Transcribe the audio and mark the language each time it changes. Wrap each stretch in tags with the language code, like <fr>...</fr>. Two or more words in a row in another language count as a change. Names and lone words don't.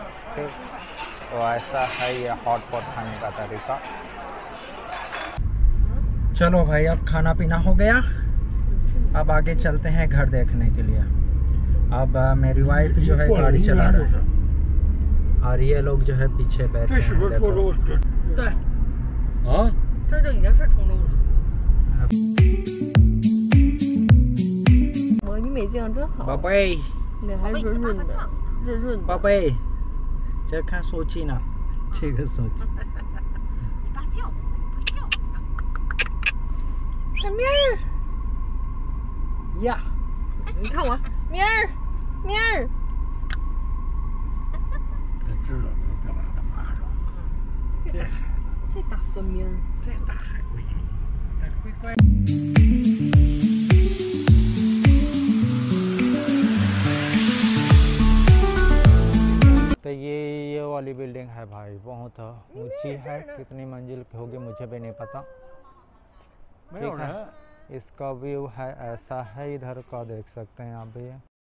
<hi>ठीक, तो ऐसा है ये</hi> <en>hot pot</en> <hi>खाने का तरीका। चलो भाई, अब खाना पीना हो गया, अब आगे चलते हैं घर देखने के लिए। अब मेरी वाइफ जो है गाड़ी चला रही है और ये लोग जो है पीछे बैठे हैं।</hi> <zh>宝贝，脸还润润的，润润的。宝贝，这看手机呢，这个手机。你爸叫我，你爸叫我。小明儿呀，你看我，明儿，明儿。他知道能干嘛干嘛是吧？这大孙明儿，这大海龟，乖乖。</zh> <hi>तो ये वाली बिल्डिंग है भाई, बहुत ऊंची है, कितनी मंजिल की होगी मुझे भी नहीं पता। ठीक है, इसका व्यू है ऐसा है, इधर का देख सकते हैं आप भी।</hi>